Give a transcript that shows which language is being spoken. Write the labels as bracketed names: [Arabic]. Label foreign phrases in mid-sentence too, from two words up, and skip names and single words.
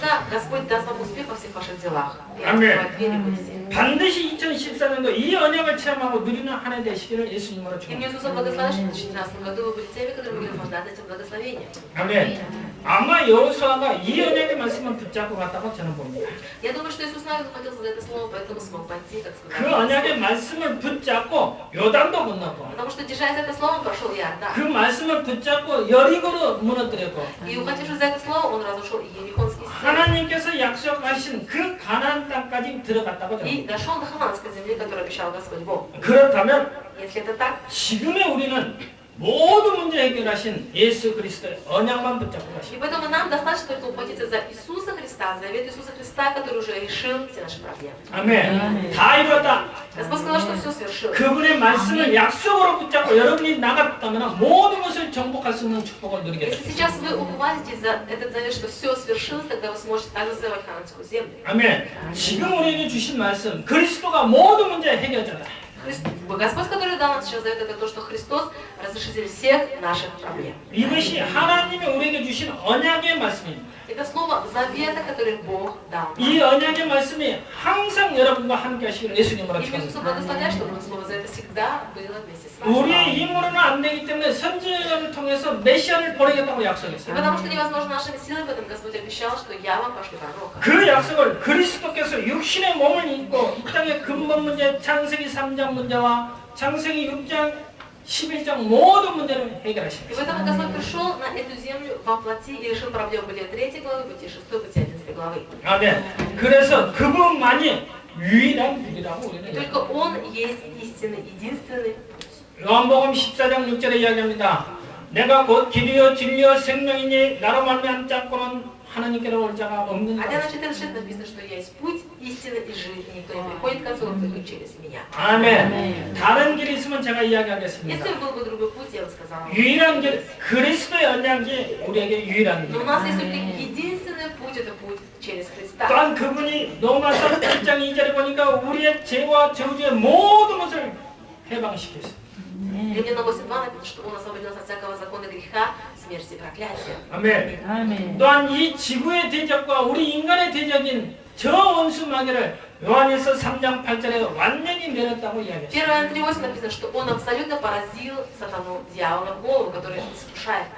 [Russian] Когда Господь даст вам успех во всех ваших делах. И Аминь. открывает двери будете. [Korean] 반드시 2014년도 이 언약을 체험하고 누리는 한 해 되시기를 예수님으로 [Russian] И мне [Korean] 축원합니다. [Russian] Иисус благословит, что в 2019 году вы будете теми, которые будут наслаждаться этим благословением. [Korean] 아멘. 아마 여호수아가 이 언약의 말씀을 붙잡고 갔다고 저는 봅니다. [Russian] Я думаю, что Иисус навек ухватился за это слово, поэтому смог пойти, как [Korean] 그 [Russian] сказал. [Korean] 언약의 말씀을 붙잡고 요단도 건넜고 [Russian] Потому что, держась за это слово, он прошел [Korean] 그 [Russian] Иордан. [Korean] 말씀을 붙잡고 여리고로 무너뜨렸고 [Russian] И ухватившись за это слово, он разрушил Ерихонский стен. [Korean] 하나님께서 약속하신 그 가나안 땅까지 들어갔다고 저는 [Russian] И [Korean] 봅니다. [Russian] дошел до Хананской земли, которую обещал Господь Бог. [Korean] 그렇다면 [Russian] Если это так, [Korean] 지금의 우리는 모든 문제 해결하신 예수 그리스도의 언약만 붙잡고 [Russian] и [Korean] 가시고 [Russian] поэтому нам достаточно только ухватиться за Иисуса Христа, за завет Иисуса Христа, который уже решил все наши проблемы. [Korean] 아멘. 다 이뤘다. [Russian] Господь сказал, что все свершилось. [Korean] 그분의 말씀을 약속으로 붙잡고 여러분이 나갔다면 모든 것을 정복할 수 있는 축복을 누리게 [Russian] Если [Korean] 됩니다. [Russian] сейчас вы ухватитесь за этот завет, что все свершилось, тогда вы сможете также завоевать Хананскую землю. [Korean] 아멘. 지금 우리에게 주신 말씀 그리스도가 모든 문제 해결자다. [Russian] Господь, который дал нам сейчас завет, это то, что Христос разрешитель всех наших проблем. [Korean] 이것이 하나님이 우리에게 주신 언약의 말씀입니다. [Russian] Это слово завета, который Бог дал нам. [Korean] 이 언약의 말씀이 항상 여러분과 함께 하시기를 예수님으로 [Russian] И Иисус [Korean] 축원합니다. [Russian] благословляет, чтобы это слово завета всегда было вместе с вами. [Korean] 우리의 힘으로는 안 되기 때문에 선지자를 통해서 메시아를 보내겠다고 [Russian] И [Korean] 약속했어요. [Russian] потому что невозможно нашими силами, поэтому Господь обещал, что я вам пошлю пророка. [Korean] 그 약속을 그리스도께서 육신의 몸을 입고 이 땅의 근본 문제 창세기 3장 문제와 창세기 6장 11장 모든 문제를 [Russian] И [Korean] 해결하십니다. [Russian] поэтому Господь пришел на эту землю во плоти и решил проблему Бытия 3 главы, Бытия 6, Бытия 11 главы. [Korean] 아멘. 그래서 그분만이 유일한 길이라고 И 우리는 [Russian] только Он есть истинный, единственный. [Korean] 요한복음 14장 6절에 이야기합니다. 내가 곧 길이요 진리요 생명이니 나로 말미암지 않고는 하나님께로 올 자가 없는 [Russian] Хотя на [Korean] 것이다. [Russian] 14 написано, что я есть путь, истина и жизнь, и никто не приходит к концу, только через меня. [Korean] 아멘. 다른 길이 있으면 제가 이야기하겠습니다. [Russian] Если был бы другой путь, я бы сказала. [Korean] 유일한 길, 그리스도의 언약이 우리에게 유일한 [Russian] Но у [Korean] 길. [Russian] нас есть только единственный путь, это путь через Христа. [Korean] 또한 그분이 로마서 8장 2절에 보니까 우리의 죄와 저주의 모든 것을 해방시켰어요. [Russian] Римлянам 8:2 написано, что Он освободил нас от всякого закона греха, смерти и проклятия. [Korean] 아멘. 아멘. 또한 이 지구의 대적과 우리 인간의 대적인 저 원수 마귀를 요한일서 3장 8절에 완전히 내렸다고 이야기했어요. [Russian] 1 Иоанна 3:8 написано, что Он абсолютно поразил сатану, дьявола, в голову, который искушает нас.